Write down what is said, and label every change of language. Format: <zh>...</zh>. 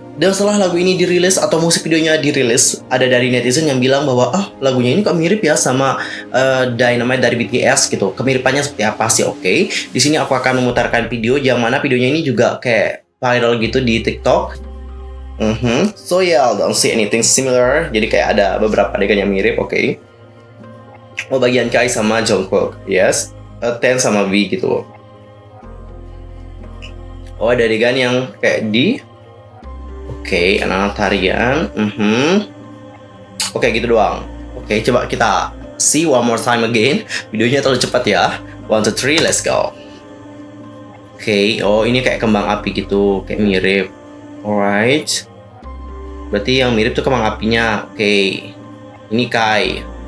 <id>Dan setelah lagu ini dirilis atau musik videonya dirilis, ada dari netizen yang bilang bahwa lagunya ini kok mirip ya sama Dynamite dari BTS gitu. Kemiripannya seperti apa sih? Oke. Di sini aku akan memutarkan video yang mana videonya ini juga kayak viral gitu di TikTok.</id> <en>So yeah, I don't see anything similar.</en> <id>Jadi kayak ada beberapa adegan yang mirip. Oke. Bagian Kai sama Jungkook, yes. Ten sama V gitu. Ada adegan yang kayak di anak tarian. Gitu doang. Coba kita</id> <en>see one more time again.</en> <id>Videonya terlalu cepat ya. 1, 2, 3, let's go. Ini kayak kembang api gitu, kayak mirip. Alright. Berarti yang mirip tuh kembang apinya. Ini Kai.</id>